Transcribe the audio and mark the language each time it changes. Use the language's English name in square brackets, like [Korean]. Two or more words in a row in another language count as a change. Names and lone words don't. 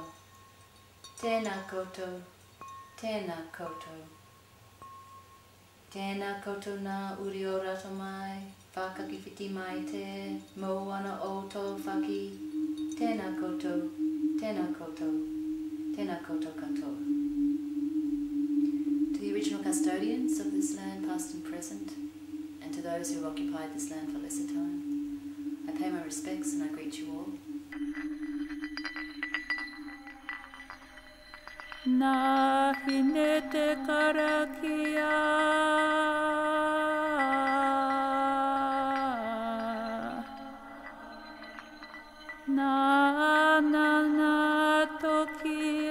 [Māori] Tēnā koutou, tēnā koutou. Tēnā koutou nā uri o rata mai, whakaki whiti mai te, moana o tō whaki. Tēnā koutou, tēnā koutou, tēnā koutou katoa. [English] To the original custodians of this land, past and present, and to those who have occupied this land for lesser time, I pay my respects and I greet you all. [Māori] Nā hine te karakia Nā ngā toki